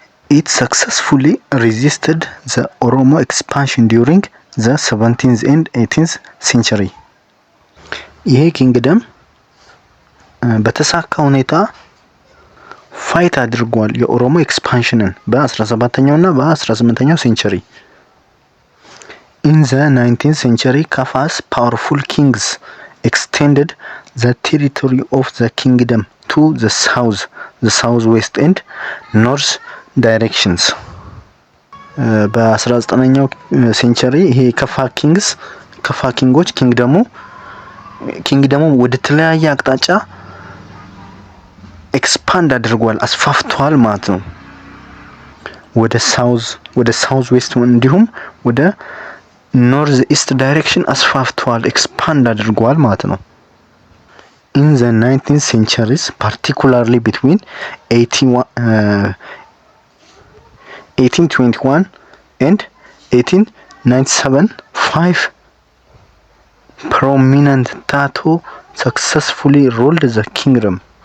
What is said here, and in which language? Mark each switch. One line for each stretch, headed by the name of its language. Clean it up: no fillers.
English: It successfully resisted the Oromo expansion during the 17th and 18th century.
Amharic: ይሄ ኪንግደም በተሳካ ሁኔታ ፋይት አድርጓል የኦሮሞ ኤክስፓንሽንን በ17ኛው እና በ18ኛው ሴንቸሪ።
English: In the 19th century, Kafa's powerful kings extended the territory of the kingdom to the south, the southwest and north directions.
Amharic: በ19ኛው ሴንቸሪ ይሄ ከፋ ኪንጎች ኪንግደሙ ወደ ተለያየ አቅጣጫ ኤክስፓንድ አድርጓል፣ አስፋፍቷል ማለት ነው። ወደ ሳውዝ ዌስት እንዲሁም ወደ ኖርዝ ኢስት ዳይሬክሽን አስፋፍቷል፣ ኤክስፓንድ አድርጓል ማለት ነው።
English: In the 19th centuries, particularly between 1821 and 1897, 5 prominent Tato successfully ruled the kingdom.